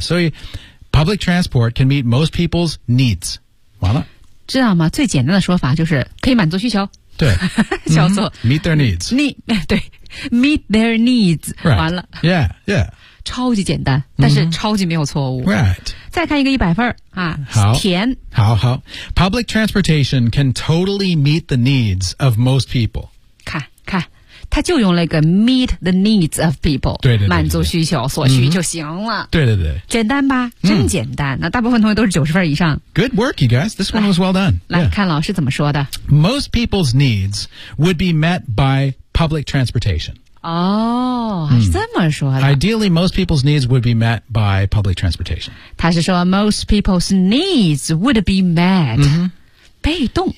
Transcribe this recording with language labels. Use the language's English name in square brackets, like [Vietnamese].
[English] 所以 ,public transport can meet most people's needs. [Chinese] 完了。知道吗最简单的说法就是可以满足需求。对叫做、 [English] meet their needs. 对。Meet their needs、 right. [Chinese] 完了 [English] Yeah, yeah [Chinese] 超级简单但是超级没有错误 [English] Right [Chinese] 再看一个一百分、好甜好好 [English] Public transportation can totally meet the needs of most people [Chinese] 看他就用那个 [English] meet the needs of people [Chinese] 对对 对满足需求所需就行了、对对对简单吧真简单、那大部分同学都是90分以上 [English] Good work you guys This one was well done [Chinese] 来、看老师怎么说的 [English] Most people's needs would be met byPublic transportation. [Chinese] 哦、是这么说的。 [English] Ideally, most people's needs would be met by public transportation. [Chinese] 他是说 [English] most people's needs would be met.、 [Chinese] 被动。